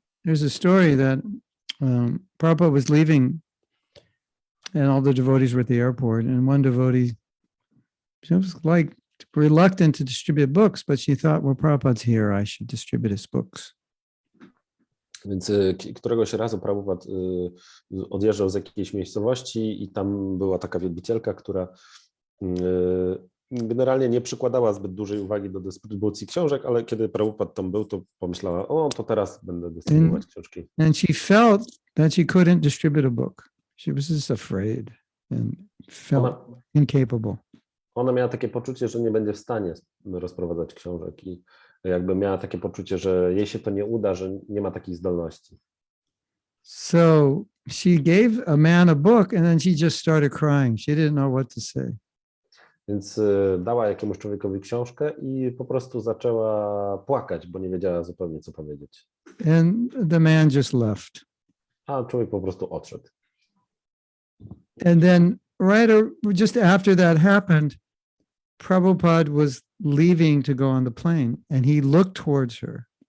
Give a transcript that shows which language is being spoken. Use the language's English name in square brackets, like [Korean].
[English] there's a story that Prabhupada was leaving and all the devotees were at the airport, and one devotee, she was like reluctant to distribute books, but she thought, well, Prabhupada's here, I should distribute his books. [Polish] Więc któregoś razu Prabhupada odjeżdżał z jakiejś miejscowości i tam była taka wielbicielka, która generalnie nie przykładała zbyt dużej uwagi do dystrybucji książek, ale kiedy Prabhupada tam był, to pomyślała, o, to teraz będę dystrybuować książki. [English] And she felt that she couldn't distribute a book. She was just afraid and felt incapable. [Polish] Ona miała takie poczucie, że nie będzie w stanie rozprowadzać książek i jakby miała takie poczucie, że jej się to nie uda, że nie ma takich zdolności. [English] So she gave a man a book and then she just started crying. She didn't know what to say. [Polish] Więc dała jakiemuś człowiekowi książkę i po prostu zaczęła płakać, bo nie wiedziała zupełnie, co powiedzieć. [English] And the man just left. [Polish] A człowiek po prostu odszedł. [English] And then just after that happened, Prabhupada was leaving to go on the plane and he looked towards her.